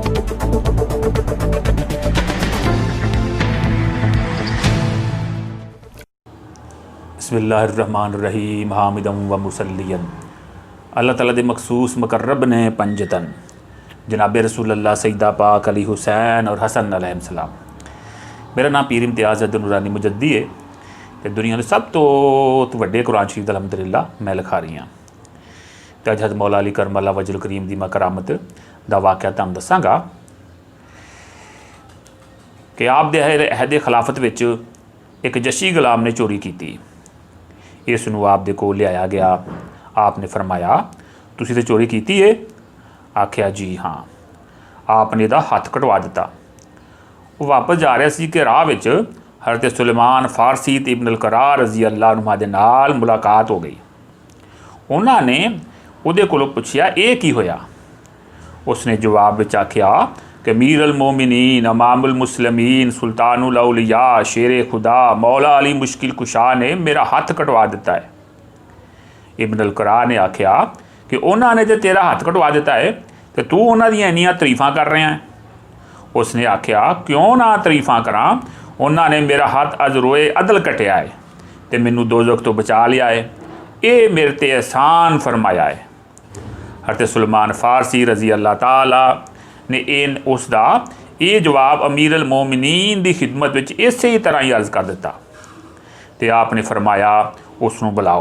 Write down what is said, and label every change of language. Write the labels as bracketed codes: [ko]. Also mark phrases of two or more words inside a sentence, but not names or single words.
[ar] بسم الله الرحمن الرحيم حامدا و مصليا [pa] اللہ تعالیٰ دے مخصوص مقرب نے پنجتن جناب رسول اللہ سیدہ پاک علی حسین اور حسن علیہ السلام. میرا نام پیر امتیاز اد نورانی مجددی ہے تو دنیا کے سب تو وڈے قرآن شریف الحمدللہ میں لکھا رہی ہاں. تو اج حضرت مولا علی [ar] كرم الله وجهه الكريم [pa] دی میں کرامت دا واقعہ تہانوں دساں گا کہ آپ دے عہد خلافت وچ اک جشی غلام نے چوری کی. اسنوں آپ دے کول لیایا گیا۔ آپ نے فرمایا تسیں تے چوری کی ہے? آکھیا جی ہاں. آپ نے ایہدا ہتھ کٹوا دتا۔ او واپس جا رہیا سی کہ راہ وچ حضرت سلیمان فارسی تے ابن الکرار [ar] رضي الله عنهما [pa] دے نال ملاقات ہو گئی. اونہاں نے اوہدے کولوں پچھیا اے کی ہویا? اس نے جواب وچ آکھیا کہ امیر المومنین [ar] إمام المسلمين سلطان الأولياء [pa] شیر خدا مولا علی مشکل کشا نے میرا ہتھ کٹوا دتا ہے. ابن الکرار نے آکھیا کہ اونہاں نے تو تیرا ہتھ کٹوا دتا ہے تو تو اونہاں دی اینیاں تعریفاں کر رہیا ہے. اس نے آکھیا کیوں نہ تعریفاں کراں، اونہاں نے میرا ہتھ ازروئے عدل کٹیا ہے تو مینوں دوزخ تو بچا لیا ہے. [ur] یہ میرے تے احسان فرمایا ہے۔ حضرت سلیمان فارسی رضی اللہ تعالیٰ نے اس کا یہ جواب امیر المومنین کی خدمت میں اس طرح ہی عرض کر دتا. [pa] تو آپ نے فرمایا اسنوں بلاؤ.